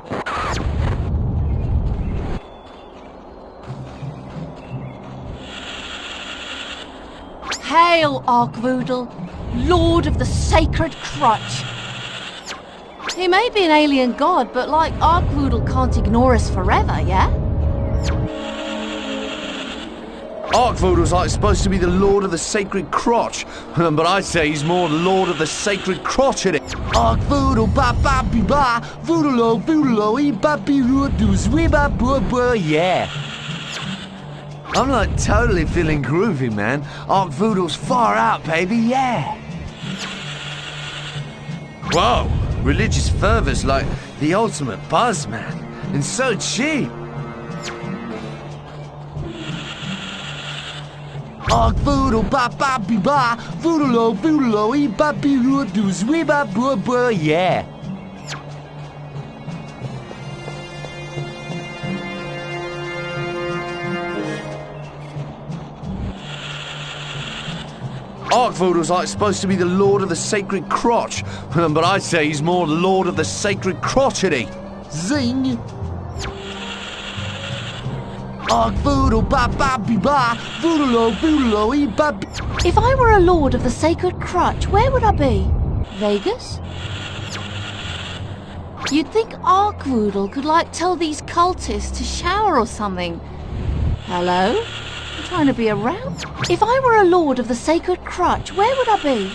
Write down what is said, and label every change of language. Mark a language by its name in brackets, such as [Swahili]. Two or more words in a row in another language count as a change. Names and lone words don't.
[English] Hail, Arkvoodle, Lord of the Sacred Crutch. He may be an alien god, but like Arkvoodle can't ignore us forever, yeah? Arkvoodle's like supposed to be the Lord of the Sacred Crotch, but I'd say he's more Lord of the Sacred Crotchety. Arkvoodle ba ba be ba, voodle voodle e ba be roo doos wee ba boo boo, yeah. I'm like totally feeling groovy, man. Arkvoodle's far out, baby, yeah. Whoa, religious fervor's like the ultimate buzz, man, and so cheap. Arkvoodle ba ba be ba, voodle voodle e ba be roo doos wee ba boo boo, yeah. Arkvoodle's like supposed to be the Lord of the Sacred Crotch, but I'd say he's more Lord of the Sacred Crotchety. Zing! Arkvoodle ba ba be ba, voodle voodle e ba. If I were a Lord of the Sacred Crutch, where would I be? Vegas? You'd think Arkvoodle could, like, tell these cultists to shower or something. Hello? I'm trying to be around. If I were a Lord of the Sacred Crutch, where would I be?